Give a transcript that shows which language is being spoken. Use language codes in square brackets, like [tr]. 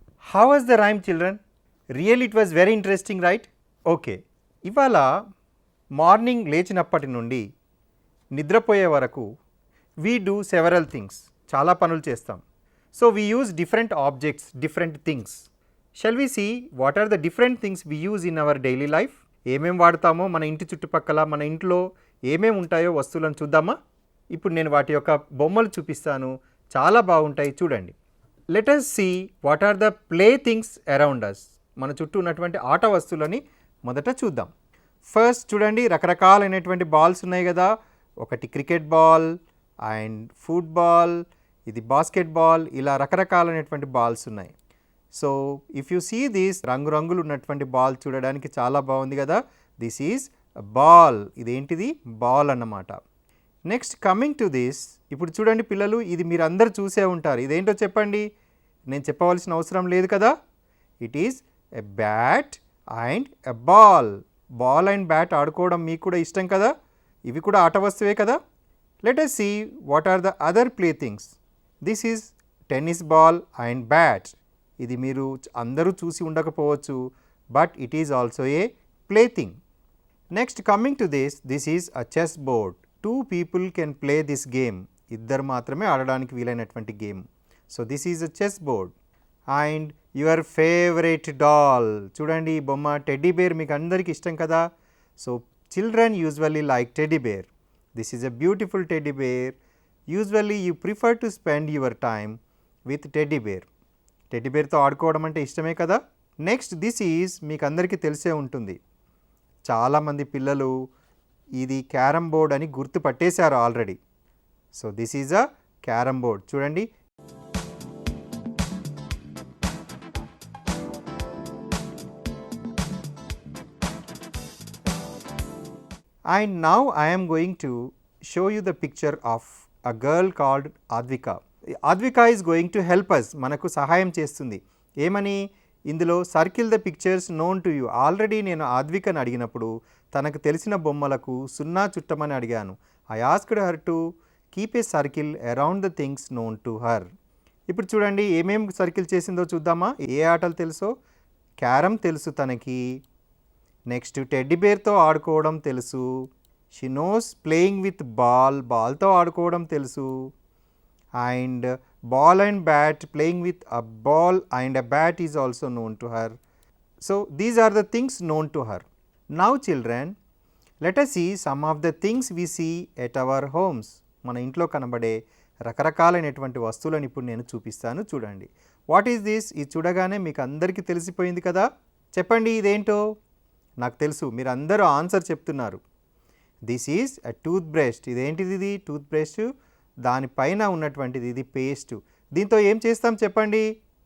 [en] How was the rhyme children? Really it was very interesting, right? Okay. [te] ఇవాళ morning లేచినప్పటి నుండి నిద్రపోయే వరకు [en] we do several things. [te] చాలా పనులు చేస్తాం. [en] So we use different objects, different things. Shall we see what are the different things we use in our daily life? [te] ఏమేం వాడతామో మన ఇంటి చుట్టుపక్కల మన ఇంట్లో ఏమేం ఉంటాయో వస్తువులను చూద్దామా? ఇప్పుడు నేను వాటి యొక్క బొమ్మలు చూపిస్తాను, చాలా బాగుంటాయి చూడండి. [en] Let us see what are the play things around us. [te] మన చుట్టూ ఉన్నటువంటి ఆట వస్తువులని మొదట చూద్దాం. ఫస్ట్ చూడండి, రకరకాలైనటువంటి బాల్స్ ఉన్నాయి కదా. ఒకటి క్రికెట్ బాల్ అండ్ ఫుట్బాల్, ఇది బాస్కెట్ బాల్, ఇలా రకరకాలైనటువంటి బాల్స్ ఉన్నాయి. [en] so if you see this, [te] రంగురంగులు ఉన్నటువంటి బాల్ చూడడానికి చాలా బాగుంది కదా. [en] This is ball. [te] ఇదేంటిది? బాల్ అన్నమాట. [en] next coming to this, [te] ఇప్పుడు చూడండి పిల్లలు, ఇది మీరు అందరు చూసే ఉంటారు. ఇదేంటో చెప్పండి, నేను చెప్పవలసిన అవసరం లేదు కదా. [en] It is a bat and a ball. [te] Ball and bat ఆడుకోవడం మీకు కూడా ఇష్టం కదా. ఇవి కూడా ఆట వస్తువే కదా. [en] Let us see what are the other play things. This is tennis ball and bat. [te] ఇది మీరు అందరూ చూసి ఉండకపోవచ్చు, [en] But it is also a play thing. Next coming to this is a chess board. 2 people can play this game. [te] ఇద్దరు మాత్రమే ఆడడానికి వీలైనటువంటి game. [en] So this is a chess board. And your favourite doll. [te] చూడండి ఈ బొమ్మ, teddy bear మీకు అందరికీ ఇష్టం కదా. [en] So children usually like teddy bear. This is a beautiful teddy bear. Usually you prefer to spend your time with teddy bear. [te] Teddy బేర్తో ఆడుకోవడం అంటే ఇష్టమే కదా. [en] next this is [te] మీకు అందరికీ తెలిసే ఉంటుంది, చాలామంది పిల్లలు ఇది క్యారమ్ బోర్డ్ అని గుర్తు పట్టేశారు already. [en] So this is a carrom board. చూడండి, and now I am going to show you the picture of a girl called Advika. Advika is going to help us. [te] మనకు సహాయం చేస్తుంది. ఏమని? ఇందులో [en] Circle the pictures known to you. [te] Already నేను ఆద్వికని అడిగినప్పుడు తనకు తెలిసిన బొమ్మలకు సున్నా చుట్టమని అడిగాను. [en] I asked her to keep a circle around the things known to her. [te] ఇప్పుడు చూడండి ఏమేం సర్కిల్ చేసిందో చూద్దామా. ఏ ఆటలు తెలుసో? క్యారమ్ తెలుసు తనకి. నెక్స్ట్ టెడ్డీ బేర్తో ఆడుకోవడం తెలుసు. [en] She knows playing with ball. [te] బాల్తో ఆడుకోవడం తెలుసు. [en] And ball and bat, playing with a ball and a bat is also known to her. So these are the things known to her. Now children, let us see some of the things we see at our homes. [te] మన ఇంట్లో కనబడే రకరకాలైనటువంటి వస్తువులను ఇప్పుడు నేను చూపిస్తాను చూడండి. [en] What is this? [te] ఇది చూడగానే మీకు అందరికీ తెలిసిపోయింది కదా. చెప్పండి ఇదేంటో. నాకు తెలుసు, మీరు అందరూ ఆన్సర్ చెప్తున్నారు. [en] This is a tooth brush. [te] ఇదేంటిది? ఇది టూత్ బ్రష్. దానిపైన ఉన్నటువంటిది ఇది పేస్ట్. దీంతో ఏం చేస్తాం చెప్పండి?